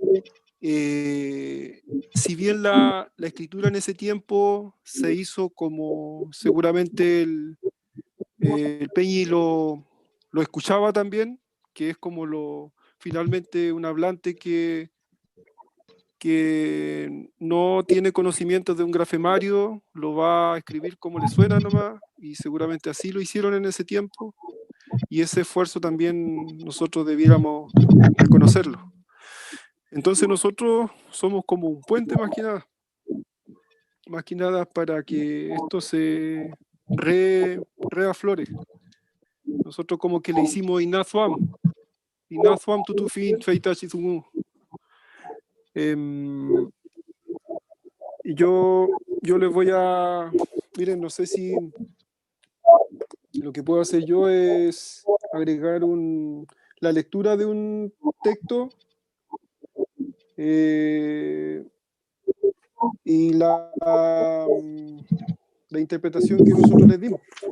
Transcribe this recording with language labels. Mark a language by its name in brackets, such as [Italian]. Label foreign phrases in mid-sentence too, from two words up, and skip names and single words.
[Spanish] Si bien la escritura en ese tiempo se hizo como seguramente el Peñi lo escuchaba también, que es como finalmente un hablante que no tiene conocimientos de un grafemario, lo va a escribir como le suena nomás, y seguramente así lo hicieron en ese tiempo, y ese esfuerzo también nosotros debiéramos reconocerlo. Entonces nosotros somos como un puente más que nada para que esto se reaflore. Nosotros como que le hicimos [Mapuche] Inazuam tutufin feitachizumu. [Spanish] Y yo les voy a, miren, no sé si lo que puedo hacer yo es agregar la lectura de un texto y la interpretación que nosotros les dimos.